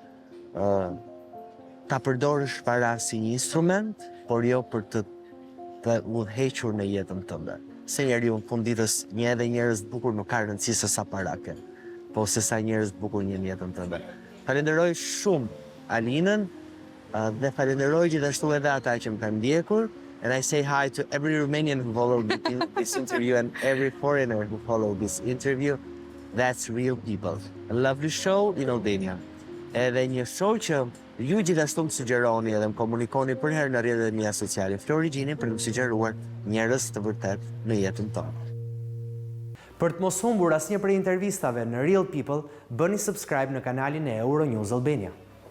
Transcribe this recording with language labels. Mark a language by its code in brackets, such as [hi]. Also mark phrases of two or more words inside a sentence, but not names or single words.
[sq] Ta përdorësh para si një instrument, por jo për të udhëhequr në jetën tënde. Se njeriu në fund ditës një edhe njerëz të bukur nuk ka rëndësi se sa para ke, po se sa njerëz të bukur një jetën tënde. Falenderoj shumë Alinën dhe falenderoj gjithashtu edhe ata që më kanë ndjekur. [en] And I say hi to every Romanian who followed this interview and every foreigner who followed this interview. That's real people. A lovely show in Albania. [sq] Edhe një show që ju gjithashtu më sugjeroni edhe më komunikoni për herë në rrjetet mia sociale. Florigjini për më sugjeruar njerëz të vërtet në jetën tonë. Për të mos humbur asnjë prej intervistave në Real People, bëni subscribe në kanalin e Euronews Albania.